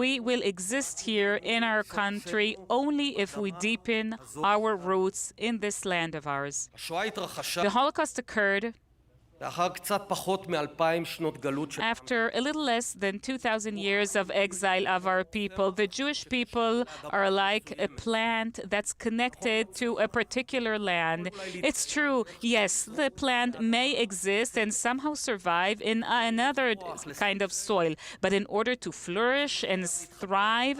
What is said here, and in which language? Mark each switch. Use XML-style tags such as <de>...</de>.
<en>We will exist here in our country only if we deepen our roots in this land of ours.</en> <he>השואה התרחשה</he> <en>The Holocaust occurred</en> <he>לאחר קצת פחות מ-2000 שנות גלות של...</he> <en>after a little less than 2,000 years of exile of our people. The Jewish people are like a plant that's connected to a particular land. It's true, yes, the plant may exist and somehow survive in another kind of soil, but in order to flourish and thrive,</en>